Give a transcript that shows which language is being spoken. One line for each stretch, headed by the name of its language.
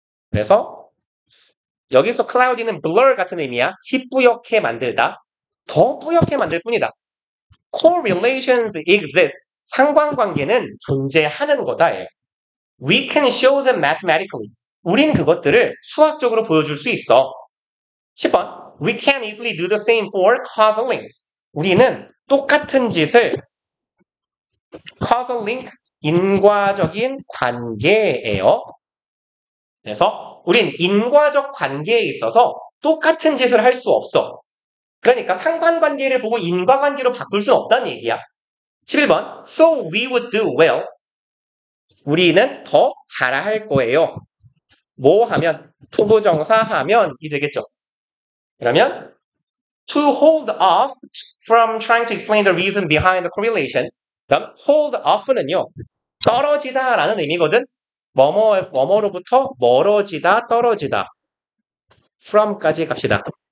Korean: 그래서 여기서 cloudy는 blur 같은 의미야. 희뿌옇게 만들다. 더 뿌옇게 만들 뿐이다.
English: correlations exist.
Korean: 상관관계는 존재하는 거다.
English: We can show them mathematically.
Korean: 우린 그것들을 수학적으로 보여줄 수 있어. 10번.
English: We can easily do the same for causal links.
Korean: 우리는 똑같은 짓을 causal link, 인과적인 관계예요. 그래서 우린 인과적 관계에 있어서 똑같은 짓을 할 수 없어. 그러니까 상관관계를 보고 인과관계로 바꿀 수는 없다는 얘기야. 11번.
English: So we would do well.
Korean: 우리는 더 잘할 거예요. 뭐 하면? 투부정사 하면이 되겠죠. 그러면
English: to hold off from trying to explain the reason behind the correlation.
Korean: 그럼 hold off는요. 떨어지다 라는 의미거든. 뭐뭐로부터 멀어지다, 떨어지다. from까지 갑시다.